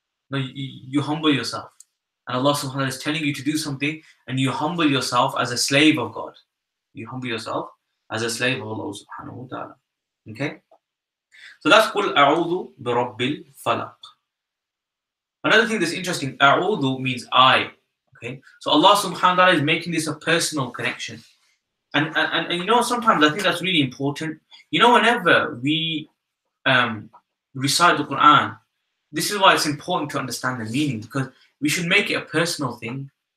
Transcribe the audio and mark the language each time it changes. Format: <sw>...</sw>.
<en>No, you humble yourself, and Allah subhanahu wa ta'ala is telling you to do something, and you humble yourself as a slave of God. You humble yourself as a slave of Allah subhanahu wa ta'ala. Okay. So that's</en> <ar>قُلْ أَعُوذُ بِرَبِّ الْفَلَقِ.</ar> <en>Another thing that's interesting, أَعُوذُ means I. Okay, so Allah subhanahu wa ta'ala is making this a personal connection. And sometimes I think that's really important. Whenever we recite the Quran, this is why it's important to understand the meaning, because we should make it a personal thing.</en>